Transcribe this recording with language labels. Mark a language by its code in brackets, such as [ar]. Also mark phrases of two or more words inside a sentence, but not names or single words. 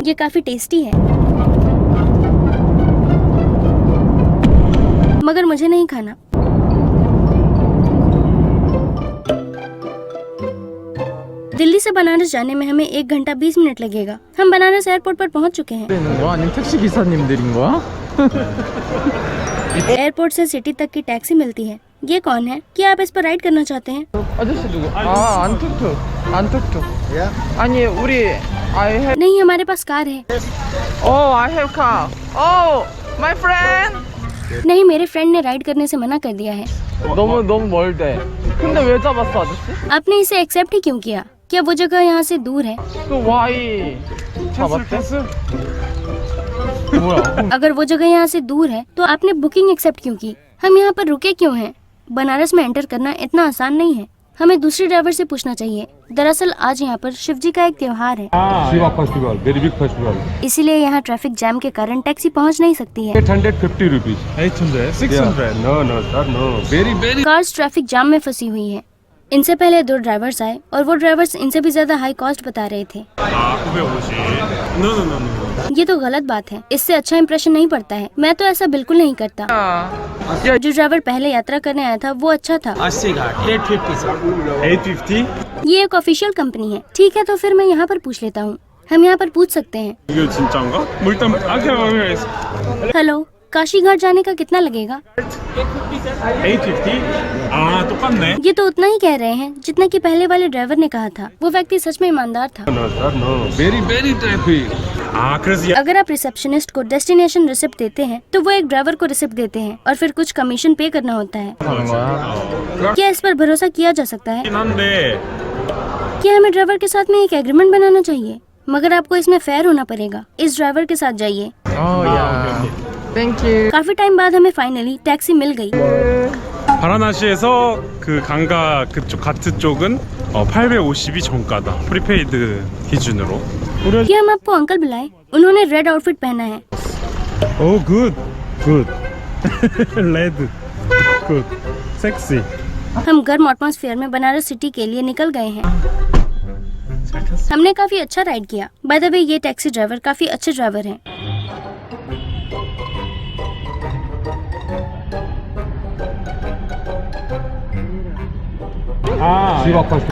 [hi] ये काफी टेस्टी है, मगर मुझे नहीं खाना। दिल्ली से बनारस जाने में हमें 1 घंटा 20 मिनट लगेगा। हम बनारस एयरपोर्ट पर पहुंच चुके हैं। [ko] 있는 거야? 아니면 택시 기사님들인 거야? [hi] एयरपोर्ट से सिटी तक की टैक्सी मिलती है। ये कौन है? क्या आप इस पर राइड करना चाहते हैं? [ko] 아저씨 누구? 아, 안툭툭. 아니, 우리 [en] I have [hi] नहीं, हमारे पास कार है। [en] I have car. Oh, my friend. [hi] नहीं, मेरे फ्रेंड ने राइड करने से मना कर दिया है। [ko] 너무 멀대. 근데 왜 잡았어, 아저씨? [hi] आपने इसे एक्सेप्ट ही क्यों किया? क्या वो जगह यहाँ से दूर है? [ko] 그 Y 잡았대? 뭐야? [hi] अगर वो जगह यहाँ से दूर है तो आपने [en] booking accept [hi] क्यों की? हम यहाँ पर रुके क्यों हैं? बनारस में एंटर करना इतना आसान नहीं है। हमें दूसरे ड्राइवर से पूछना चाहिए। दरअसल आज यहाँ पर शिव जी का एक त्योहार है, [en] Shiva festival, very big festival. [hi] इसीलिए यहाँ [en] traffic jam [hi] के कारण टैक्सी पहुँच नहीं सकती है। [en] 850 rupees. 800, 600. No, sir, no. Very. cars traffic jam [hi] में फंसी हुई है। इनसे पहले 2 ड्राइवर्स आए और वो ड्राइवर्स इनसे भी ज्यादा [en] high cost [hi] बता रहे थे। [en] 950. No. [hi] ये तो गलत बात है, इससे अच्छा इंप्रेशन नहीं पड़ता है। मैं तो ऐसा बिल्कुल नहीं करता। जो ड्राइवर पहले यात्रा करने आया था वो अच्छा था। 80 घाट 850 850? ये एक [en] official company [hi] है। ठीक है, तो फिर मैं यहाँ पर पूछ लेता हूँ। हम यहाँ पर पूछ सकते हैं। [ko] 이거 진짜인가? 뭐 일단 오케이. [hi] हेलो, काशी घाट जाने का कितना लगेगा? 850? [ko] 아, 똑같네. [hi] ये तो उतना ही कह रहे हैं जितना कि पहले वाले ड्राइवर ने कहा था। वो व्यक्ति सच में ईमानदार था। [en] No, sir, no. Very traffic. [ko] 아, 그래서 [hi] अगर आप रिसेप्शनिस्ट को [en] destination receipt [hi] देते हैं तो वो एक ड्राइवर को रिसिप्ट देते हैं और फिर कुछ [en] commission pay [hi] करना होता है। [ko] 하는 거야? [hi] क्या इस पर भरोसा किया जा सकता है? [ko] 긴 한데 [hi] क्या हमें ड्राइवर के साथ में एक एग्रीमेंट बनाना चाहिए? मगर आपको इसमें फेयर होना पड़ेगा। इस ड्राइवर के साथ जाइए। [ko] 야. [en] Thank you. [hi] काफी टाइम बाद हमें [en] finally taxi [hi] मिल गई। [ko] 바라나시에서 그 강가 그쪽 가트 쪽은 850이 정가다. 프리페이드 기준으로. [hi] क्या हम आपको अंकल बुलाए? उन्होंने [en] red outfit [hi] पहना है। [ko] 오, 굿. 레드. 굿. 섹시. [hi] हम गर्म एटमॉस्फेयर में बनारस सिटी के लिए निकल गए हैं। हमने काफी अच्छा राइड किया। [en] by the way, [hi] ये टैक्सी ड्राइवर काफी अच्छे ड्राइवर हैं। शिवा फेस्टिवल.